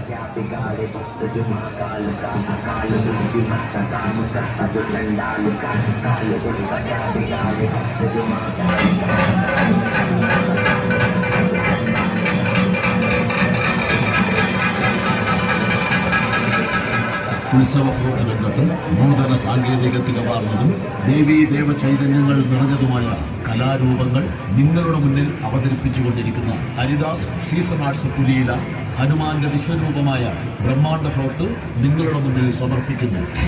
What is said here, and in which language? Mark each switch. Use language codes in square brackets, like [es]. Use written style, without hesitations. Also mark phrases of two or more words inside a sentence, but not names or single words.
[hi] बिगाड़े भक्त जो महाकाल का काल बुद्धि मत काम करता जो चंडाल का काल बुद्धि बजा बिगाड़े भक्त जो महाकाल [ml] ഉത്സവ ഫ്ലോട്ട് രംഗത്ത് നൂതന സാങ്കേതികത്തികമാർന്നതും ദേവീ ദേവ ചൈതന്യങ്ങൾ നിറഞ്ഞതുമായ കലാരൂപങ്ങൾ നിങ്ങളുടെ മുന്നിൽ അവതരിപ്പിച്ചുകൊണ്ടിരിക്കുന്ന ഹരിദാസ് സീസൺ ആർട്സ് പുലിയില ഹനുമാന്റെ വിശ്വരൂപമായ ബ്രഹ്മാണ്ഡ ഫ്ലോട്ട് നിങ്ങളുടെ മുന്നിൽ സമർപ്പിക്കുന്നു.